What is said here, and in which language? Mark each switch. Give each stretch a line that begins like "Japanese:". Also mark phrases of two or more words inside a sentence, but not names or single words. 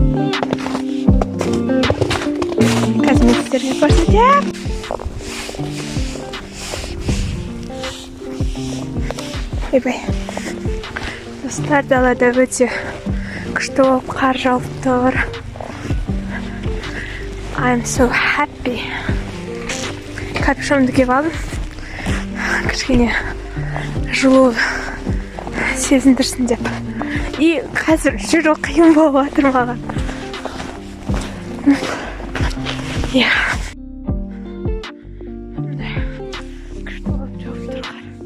Kazakh: Қазір мен сіздерге көрсетем. Ебай. Достар, далада өте күшті болып қар жауып тұр.
English: I'm so happy.
Kazakh: Капюшонымды киіп алдым. Кішкене жылу сезіндірсін деп. И қазір жүру қиын болып жатыр маған. Иә. Күшті болып жауып тұр қар.